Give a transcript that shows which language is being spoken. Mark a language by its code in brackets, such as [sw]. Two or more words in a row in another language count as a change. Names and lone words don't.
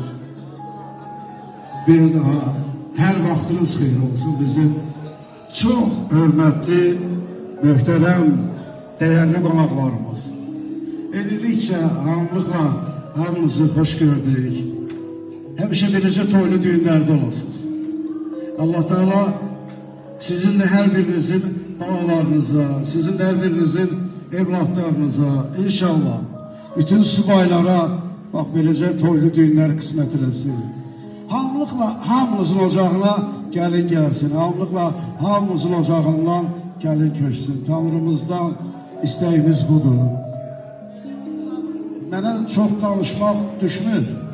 [az] Bir daha her vaxtınız xeyir olsun. Bizim çok hörmətli, möhtərəm, dəyərli qonaqlarımız. Ellikcə, hamılıqla hamınızı xoş gördük. Həmişə beləcə toylu düğünlərdə olasınız. Allah Teala sizin de her birinizin balalarınıza, sizin de her birinizin evlatlarınıza, inşallah bütün subaylara bak beləcə toylu düğünlər qismət eləsin. Hamılıqla hamınızın ocağına gəlin gəlsin. Hamılıqla hamınızın ocağından gəlin köçsün. Tanrımızdan istəyimiz budur. Mənə çox danışmaq düşmür.